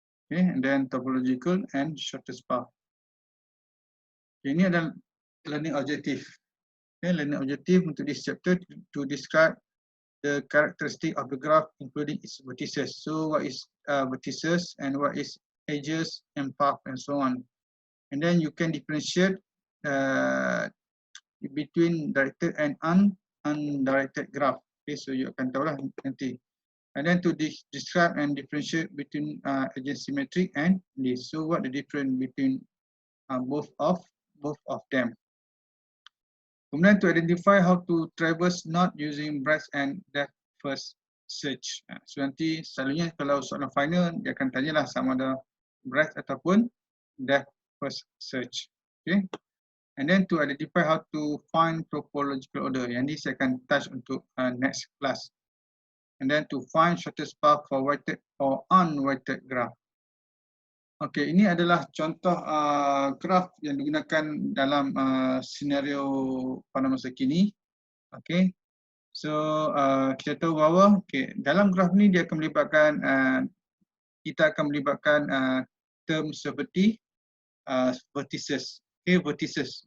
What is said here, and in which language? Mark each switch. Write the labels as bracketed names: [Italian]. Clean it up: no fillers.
[English] Okay, and then topological and shortest path. [Malay] Okay, ini adalah learning objective. [English] Okay, learning objective untuk this chapter to describe the characteristic of the graph including its vertices. So what is vertices and what is edges and path and so on. And then you can differentiate between directed and undirected graph. Okay, so you [Malay] akan tahu lah nanti. [English] And then to describe and differentiate between edge symmetric and this. So what the difference between both of them. Kemudian to identify how to traverse not using breadth and depth first search. [Malay] So nanti selalunya kalau soalan final dia akan tanyalah sama ada breadth ataupun depth first search. Okay. [English] And then to identify how to find topological order. [Malay] Yang ini saya akan touch untuk [English] next class. And then to find shortest path for weighted or unweighted graph. [Malay] Okey, ini adalah contoh graf yang digunakan dalam senario pada masa kini. Okey. So kita tahu bahawa dalam graf ni dia akan melibatkan kita akan melibatkan term seperti vertices. Okey, vertices.